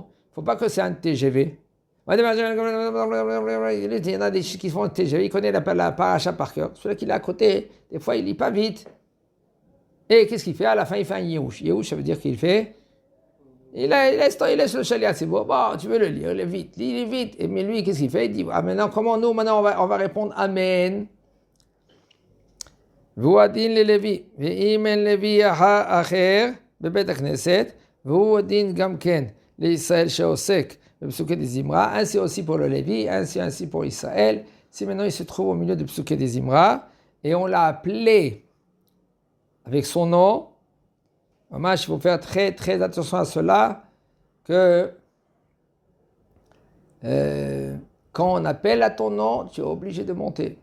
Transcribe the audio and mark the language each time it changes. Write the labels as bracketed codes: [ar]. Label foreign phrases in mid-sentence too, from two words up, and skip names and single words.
[fr] Il ne faut pas que c'est un TGV. Il y en a des qui font un TGV, il connaît la paracha par cœur. Celui qui est à côté, des fois il lit pas vite. Et qu'est-ce qu'il fait? À la fin, il fait un Yehush. Yehush, ça veut dire qu'il fait. Il laisse le [he] שליח ציבור. [fr] Bon, tu veux le lire, il est vite. Et mais lui, qu'est-ce qu'il fait? Il dit, maintenant, on va répondre Amen. [he] והוא הדין ללוי, ואם אין לוי אחר בבית הכנסת, והוא הדין גם כן לישראל שעוסק בפסוקי דזמרה, [fr] ainsi aussi pour le Lévi, ainsi pour Israël. Si maintenant il se trouve au milieu de [he] פסוקי דזמרה, [fr] et on l'a appelé avec son nom, il faut faire très très attention à cela, que quand on appelle à ton nom, tu es obligé de monter.